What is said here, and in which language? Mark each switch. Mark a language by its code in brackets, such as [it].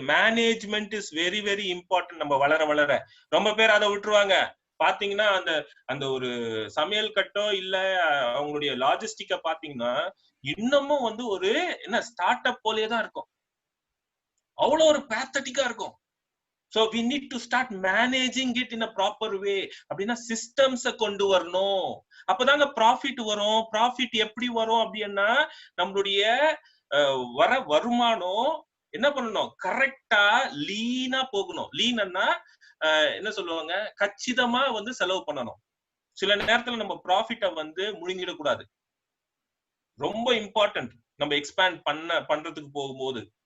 [en] Management is very very important. [ta] நம்ம வளர வளர ரொம்ப பேர் அதை விட்டுருவாங்க. பாத்தீங்கன்னா அந்த அந்த ஒரு சமையல் கட்டோ இல்ல அவங்களுடைய லாஜிஸ்டிக்க பாத்தீங்கன்னா இன்னமும் வந்து ஒரு என்ன ஸ்டார்ட் அப் போலயே தான் இருக்கும். அவ்வளவு ஒரு பேத்தட்டிக்கா இருக்கும். [en] So we need to start managing it in a proper way. [ta] அப்படின்னா சிஸ்டம்ஸ கொண்டு வரணும். அப்பதாங்க ப்ராஃபிட் வரும். ப்ராஃபிட் எப்படி வரும் அப்படின்னா நம்மளுடைய வர வருமானம் என்ன பண்ணணும், கரெக்டா லீனா போகணும். லீனா என்ன சொல்லுவாங்க, கச்சிதமா வந்து செலவு பண்ணணும். சில நேரத்துல நம்ம ப்ராஃபிட்ட வந்து முழுங்கிடக்கூடாது. ரொம்ப இம்பார்ட்டன்ட் நம்ம எக்ஸ்பேண்ட் பண்றதுக்கு போகும்போது.